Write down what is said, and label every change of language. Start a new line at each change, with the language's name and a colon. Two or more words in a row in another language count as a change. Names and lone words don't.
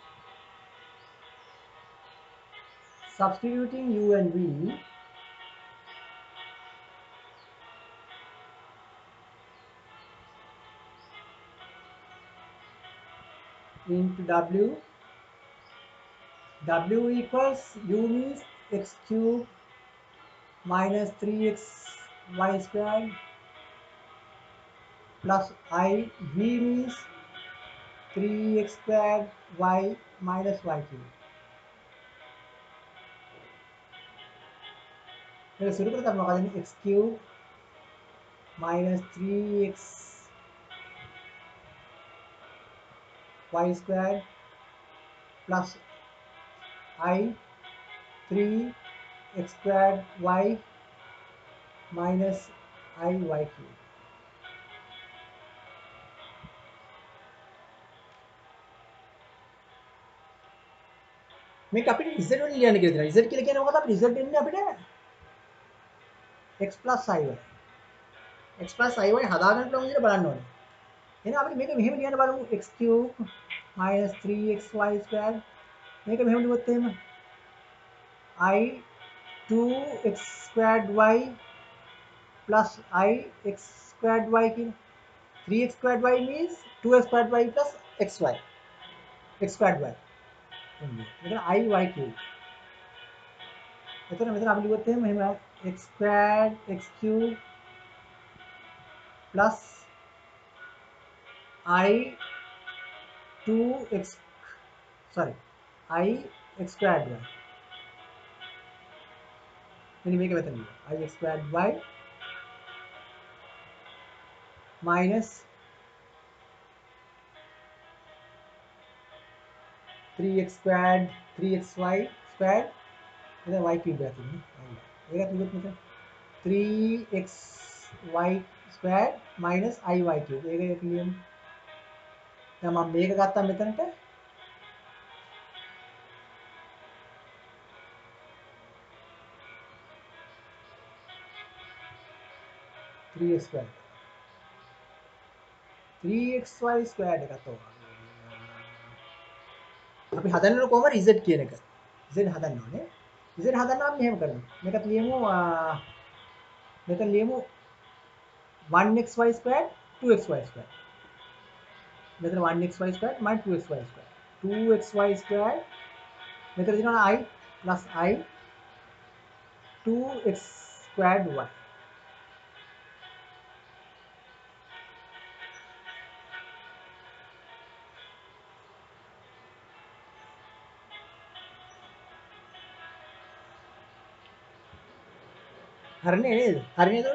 English: Substituting u and v, into w. W equals u means x cube minus 3x y squared plus I. V means 3x squared y minus y cube.
Sinhala: මේක සුළු කරලා තමයි මොකද
English: x cube minus 3x y squared plus I 3x squared y minus I y cube.
Sinhala: මේක අපිට z වලින් ලියන්න කියලා දෙනවා. z කියලා කියන්නේ මොකද? අපිට z දෙන්නේ අපිට
English: x plus iy. x plus iy
Sinhala: හදාගන්න පුළුවන් විදිහට බලන්න ඕනේ. එහෙනම් අපිට මේක මෙහෙම ලියන්න බලමු.
English: x cube minus 3xy squared.
Sinhala: මේක මෙහෙම ලියුවොත් එහෙම
English: I 2x squared y plus I x squared y කියන 3x squared y means 2x squared y plus xy. x squared y. මෙතන I y cube.
Sinhala: මෙතන අපි ලියුවොත් එහෙම
English: x squared x cube plus I 2x I x squared y.
Sinhala: මෙන්න මේක මෙතන ලියන්න.
English: I x squared y minus 3x squared 3xy squared then y cube
Sinhala: එකක් තියෙනවා. ඒකත් ලියුවොත් මෙතන
English: 3xy squared minus iy cube.
Sinhala: ඒක ලියමු. දැන් මම මේක ගත්තා මෙතනට
English: 3x squared 3xy squared
Sinhala: එකත් ඕවා. අපි හදන්න ඕන කොහමද z කියන එක. z හදන්න ඕනේ. z හදන්න අපි මෙහෙම කරමු. මේකත් ලියමු මෙතන ලියමු
English: 1xy squared 2xy squared. මෙතන 1xy squared minus 2xy squared. 2xy squared
Sinhala: මෙතන තියෙනවා
English: I plus I 2x squared y.
Sinhala: හරිනේ නේද? හරි නේද?